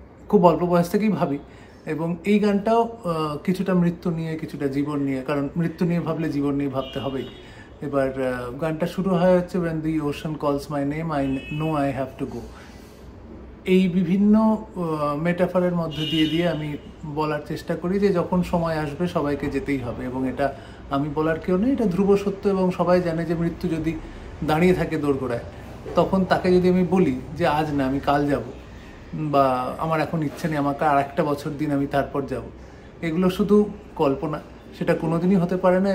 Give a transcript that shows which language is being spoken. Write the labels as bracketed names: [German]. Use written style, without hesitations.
[Bangla] খুব অল্প বয়স থেকেই ভাবি, এবং এই গানটাও কিছুটা মৃত্যু নিয়ে, কিছুটা জীবন নিয়ে, কারণ মৃত্যু নিয়ে ভাবলে জীবন নিয়ে ভাবতে হবেই। এবার গানটা শুরু হয় হচ্ছে [English] when the ocean calls my name, I know I have to go। [Bangla] এই বিভিন্ন মেটাফারের মধ্যে দিয়ে আমি বলার চেষ্টা করি যে যখন সময় আসবে সবাইকে যেতেই হবে, এবং এটা আমি বলার কেউ নেই, এটা ধ্রুব সত্য। এবং সবাই জানে যে মৃত্যু যদি দাঁড়িয়ে থাকে দোরগোড়ায়, তখন তাকে যদি আমি বলি যে আজ না, আমি কাল যাব, বা আমার এখন ইচ্ছে নেই, আমাকে আর একটা বছর দিন, আমি তারপর যাব, এগুলো শুধু কল্পনা, সেটা কোনোদিনই হতে পারে না।